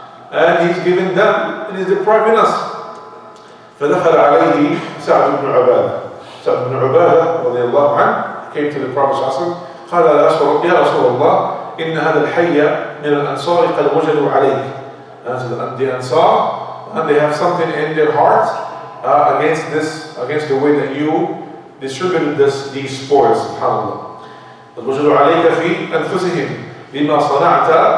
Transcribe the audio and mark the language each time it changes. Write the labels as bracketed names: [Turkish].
[English] And he's giving them, and he's depriving us. [Arabic] فدخل عليه سعد بن عبادة. [English] سعد بن عبادة رضي الله عنه came to the Prophet صلى الله عليه وسلم. [Arabic] قال يا رسول الله إن هذا الحي من الأنصار قد وجدوا عليك. [English] And the Ansar, and they have something in their hearts against the way that you distributed these spoils. [Arabic] سبحان الله. قد وجدوا عليك في أنفسهم بما صنعت.